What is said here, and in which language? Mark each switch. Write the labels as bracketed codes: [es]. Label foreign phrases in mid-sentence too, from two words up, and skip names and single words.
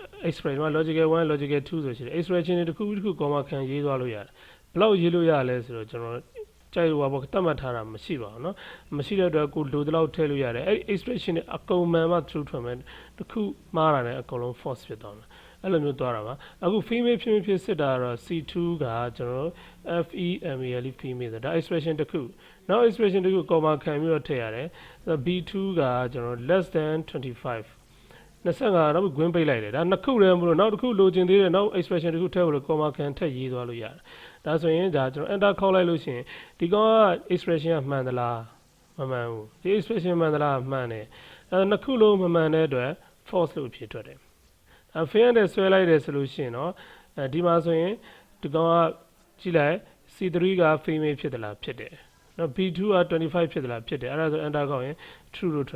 [my] မှာ [en] logical 1 logical 2 [my] ဆိုရှိတယ် expression တွေတစ်ခုတစ်ခု comma ခံရေးသွားလို့ရတယ်ဘယ်လောက်ရေးလို့ရလဲဆိုတော့ကျွန်တော်ကြိုက်လို့ပါတတ်မှတ်ထားတာမရှိပါဘူးเนาะမရှိတဲ့အတွက်ကိုလိုတလောက်ထည့်လို့ရတယ်အဲ့ expression တွေအကုန်မှန်မှ true ထွက်မယ်တစ်ခုမှားတာနဲ့အကုန်လုံး false ဖြစ်သွားမယ်အဲ့လိုမျိုးသွားတာပါအခု female ဖြစ်စစ်တာကတော့ C2 ကကျွန်တော် female female ဆိုတာ expression တစ်ခုနောက် expression တစ်ခု comma ခံပြီးတော့ထည့်ရတယ် B2 ကကျွန်တော် [en] less than 25 25 [my] တော့ဂွင်းပိတ်လိုက်တယ်ဒါနှစ်ခုတည်းမလို့နောက်တစ်ခုလိုချင်သေးတယ်နောက် expression တစ်ခုထည့်ဖို့လို့ comma ခံထည့်ရေးသွားလို့ရတယ်ဒါဆိုရင်ဒါကျွန်တော် enter ခေါက်လိုက်လို့ရှိရင်ဒီကောင်က expression ကမှန်သလားမမှန်ဘူးဒီ expression မှန်သ လားမှန်တယ်အဲနှစ်ခုလုံးမမှန်တဲ့အတွက် false လို့ဖြစ်ထွက်တယ်အဲ fail နဲ့ဆွဲလိုက်တယ်ဆိုလို့ရှိရင်တော့ဒီမှာဆိုရင်ဒီကောင်ကကြည့်လိုက် C3 က female ဖြစ်သလားဖြစ်တယ်နော် B2 က25ဖြစ်သလားဖြစ်တယ်အဲ့ဒါဆို enter ခေါက်ရင် true လို့